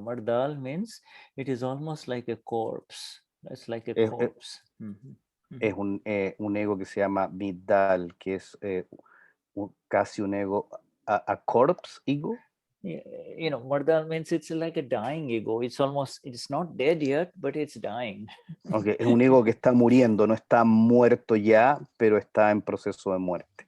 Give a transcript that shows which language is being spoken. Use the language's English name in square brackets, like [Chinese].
[English] Mardal means it is almost like a corpse. It's like a corpse. [Spanish] Es un ego que se llama Vidal, que es casi un ego, [English] a corpse ego. You know, mardal means it's like a dying ego. It's not dead yet, but it's dying. [Spanish] Okay, es un ego que está muriendo, no está muerto ya, pero está en proceso de muerte.